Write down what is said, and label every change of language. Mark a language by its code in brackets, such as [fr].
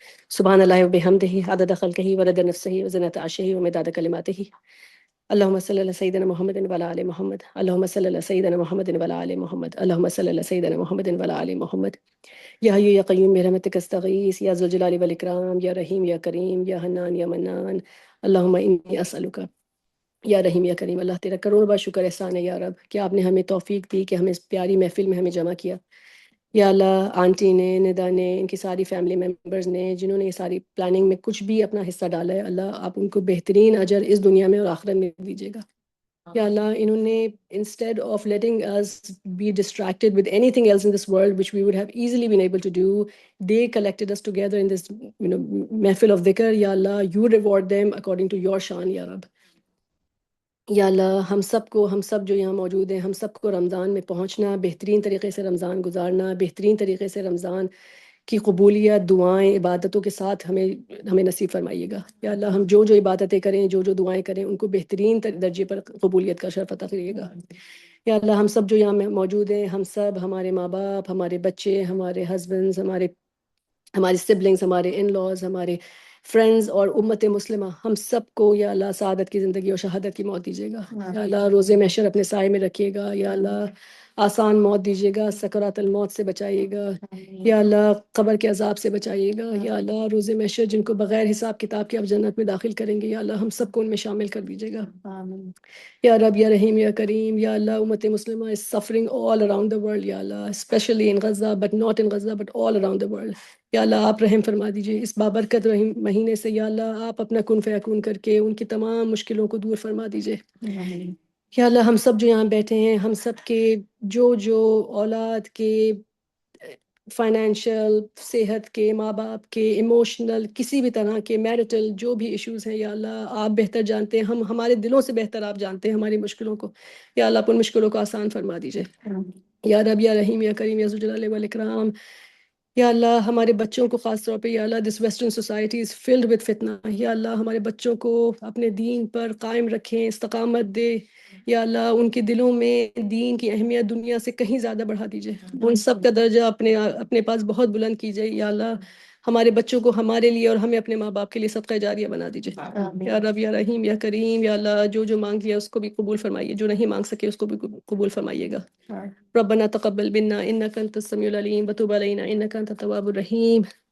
[ar] سبحان اللہ وبحمدہ عدد خلقہ ورضا نفسہ وزنۃ عرشہ ومداد کلماتہ. اللهم صل على سيدنا محمد وعلى آل محمد. اللهم صل على سيدنا محمد وعلى آل محمد. اللهم صل على سيدنا محمد وعلى آل محمد. يا حي يا قيوم برحمتك استغيث يا ذو الجلال والإكرام يا رحيم يا كريم يا حنان يا منان. اللهم إني أسألك یا رحیم یا کریم. [ur] اللہ تیرا کروڑ بار شکر احسان ہے یا رب کہ آپ نے ہمیں توفیق دی کہ ہمیں اس پیاری محفل میں ہمیں جمع کیا. یا اللہ آنٹی نے, ندا نے, ان کی ساری فیملی ممبرز نے جنہوں نے یہ ساری پلاننگ میں کچھ بھی اپنا حصہ ڈالا ہے, اللہ آپ ان کو بہترین اجر اس دنیا میں اور آخرت میں دیجیے گا. یا اللہ انہوں نے [en] instead of letting us be distracted with anything else in this world which we would have easily been able to do, they collected us together in this محفل of dhikr. یا اللہ you reward them according to your shan یا رب. [ur] یا اللہ ہم سب جو یہاں موجود ہیں, ہم سب کو رمضان میں پہنچنا, بہترین طریقے سے رمضان گزارنا, بہترین طریقے سے رمضان کی قبولیت دعائیں عبادتوں کے ساتھ ہمیں نصیب فرمائیے گا. یا اللہ ہم جو عبادتیں کریں, جو دعائیں کریں, ان کو بہترین درجے پر قبولیت کا شرف عطا کریے گا. یا اللہ ہم سب جو یہاں موجود ہیں, ہم سب, ہمارے ماں باپ, ہمارے بچے, ہمارے ہسبینڈز, ہمارے سبلنگز, ہمارے ان لاز, ہمارے فرینڈز اور امت مسلمہ, ہم سب کو یا اللہ سعادت کی زندگی اور شہادت کی موت دیجیے گا. یا اللہ روز محشر اپنے سائے میں رکھیے گا. یا اللہ آسان موت دیجیے گا, سکرات الموت سے بچائیے گا. یا اللہ قبر کے عذاب سے بچائیے گا. یا اللہ روز محشر جن کو بغیر حساب کتاب کے آپ جنت میں داخل کریں گے, یا اللہ ہم سب کو ان میں شامل کر دیجیے گا. یا رب یا رحیم یا کریم. [en] یا اللہ امت مسلمہ is suffering all around the world. یا اللہ especially in Gaza but not in Gaza but all around the world. [ur] یا اللہ آپ رحم فرما دیجیے اس بابرکت رحیم مہینے سے. یا اللہ آپ اپنا کن فیکون کر کے ان کی تمام مشکلوں کو دور فرما دیجیے. یا اللہ ہم سب جو یہاں بیٹھے ہیں, ہم سب کے جو اولاد کے, فائنینشیل, صحت کے, ماں باپ کے, ایموشنل, کسی بھی طرح کے میرٹل جو بھی ایشوز ہیں, یا اللہ آپ بہتر جانتے ہیں, ہمارے دلوں سے بہتر آپ جانتے ہیں ہماری مشکلوں کو. یا اللہ آپ ان مشکلوں کو آسان فرما دیجیے. یا رب یا رحیم یا کریم یا ذو الجلال والاکرام. یا اللہ ہمارے بچوں کو خاص طور پہ, یا اللہ [en] This western society is filled with فتنہ. [ur] یا اللہ ہمارے بچوں کو اپنے دین پر قائم رکھیں, استقامت دے. یا اللہ ان کے دلوں میں دین کی اہمیت دنیا سے کہیں زیادہ بڑھا دیجیے, ان سب کا درجہ اپنے پاس بہت بلند کیجیے. یا اللہ ہمارے بچوں کو ہمارے لیے اور ہمیں اپنے ماں باپ کے لیے صدقہ جاریہ بنا دیجیے. یا رب یا رحیم یا کریم. یا اللہ جو مانگ لیا اس کو بھی قبول فرمائیے, جو نہیں مانگ سکے اس کو بھی قبول فرمائیے گا. [ar] ربنا تقبل منا انك انت السميع العليم وتب علينا انك انت التواب الرحيم.